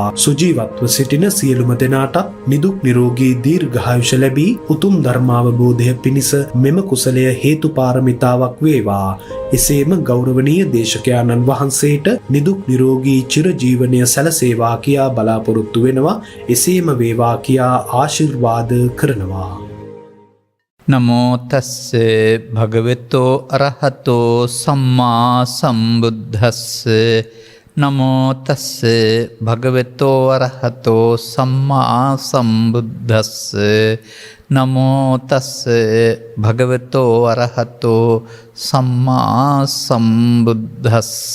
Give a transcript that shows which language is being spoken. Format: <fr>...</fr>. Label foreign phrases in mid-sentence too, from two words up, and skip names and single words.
<si>සුජීවත්ව සිටින සියලුම දෙනාටත් නිදුක් නිරෝගී දීර්ඝායුෂ ලැබී උතුම් ධර්මාවබෝධය පිණිස මෙම කුසලය හේතු පාරමිතාවක් වේවා. එසේම ගෞරවනීය දේශකයාණන් වහන්සේට නිදුක් නිරෝගී චිරජීවනය සැලසේවා කියා බලාපොරොත්තු වෙනවා. එසේම වේවා කියා ආශිර්වාද කරනවා.</si> <pi>නමෝ තස්ස භගවතෝ අරහතෝ සම්මා සම්බුද්දස්ස. නමෝ තස්ස භගවතෝ අරහතෝ සම්මා සම්බුද්දස්ස. නමෝ තස්ස භගවතෝ අරහතෝ සම්මා සම්බුද්දස්ස.</pi>